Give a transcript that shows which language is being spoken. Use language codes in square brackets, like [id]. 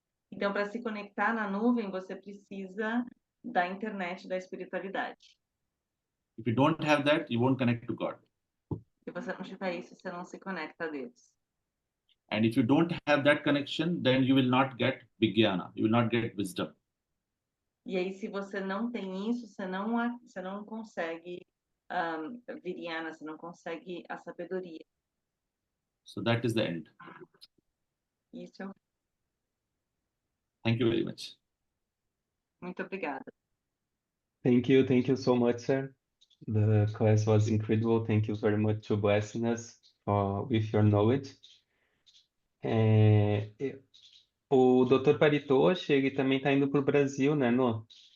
[pt] Então, para se conectar na nuvem, você precisa da internet da espiritualidade. [en] If you don't have that, you won't connect to God. [pt] Se você não tiver isso, você não se conecta a Deus. [en] And if you don't have that connection, then you will not get Vijnana, you will not get wisdom. [pt] E aí, se você não tem isso, você não consegue Vijnana, você não consegue a sabedoria. [en] So that is the end. [pt] Isso, [en] Thank you very much. [pt] muito obrigada. [en] Thank you so much, sir. The class was incredible. Thank you very much for blessing us with your knowledge. [pt] O Dr. Paritoshi, ele também está indo para o Brasil, né, Nô?